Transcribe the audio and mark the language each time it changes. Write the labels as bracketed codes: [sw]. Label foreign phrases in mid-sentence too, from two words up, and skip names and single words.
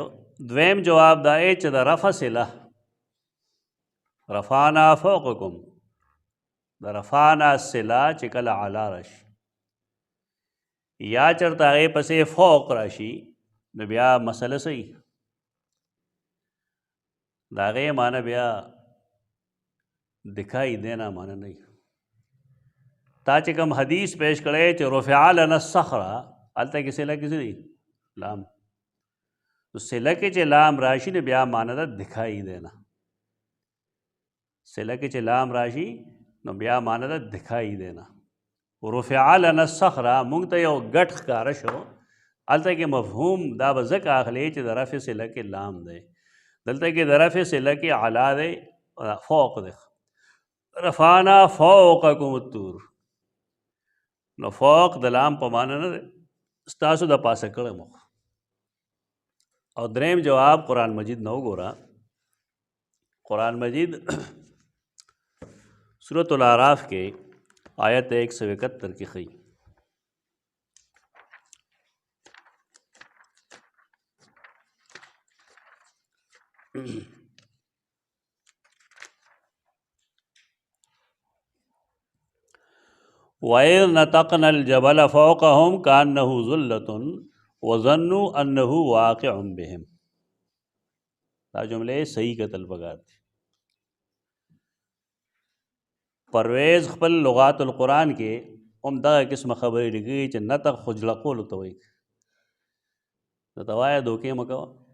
[ps] دویم جواب دا دی چې د رفع صله، [ar] رفعنا فوقکم، [ps] د رفعنا صله چې کله علا راشي یا چرته هغې پسې فوق راشي نو بیا مسله صحیح، د هغې معنی بیا [ur] دکھائی دینا [ps] معنی نه. تا چې کوم حدیث پیش کړی چې [ar] رفع لنا الصخره، [ps] هلته کې صله کې څه دی؟ لام. نو صله کې چې لام راشي نو بیا معنی ده [ur] دکھائی دینا. [ps] صله کې چې لام راشي نو بیا معنی ده [ur] دکھائی دینا. [ar] رفع لنا الصخره [ps] مونږ ته یو ګټ ښکاره شو، هلته کې مفهوم دا به ځکه اخلي چې د رفع صله کې لام دی، دلته کې د رفع صله کې علا دی، فوق دی. [ar] رفعنا فوقکم الطور، [ps] نو فوق د لام په معنی نه دی، ستاسو د پاسه کړی مو. او دریم جواب قرآن مجید نه وګوره. قرآن مجید سورۃ الاعراف کې آیت 171 کې ښیي. [ar] وَإِذْ نَتَقْنَا الْجَبَلَ فَوْقَهُمْ كَأَنَّهُ ظُلَّةٌ وَظَنُّوا أَنَّهُ وَاقِعٌ بِهِمْ. [ps] دا جملے صحیح قتل پکار دی. پرویز خپل لغات القرآن کې هم دغه قسمه خبرې لیکي چې نطق خو جړقولو ته وایي. درته وایه دوکې مه کوه.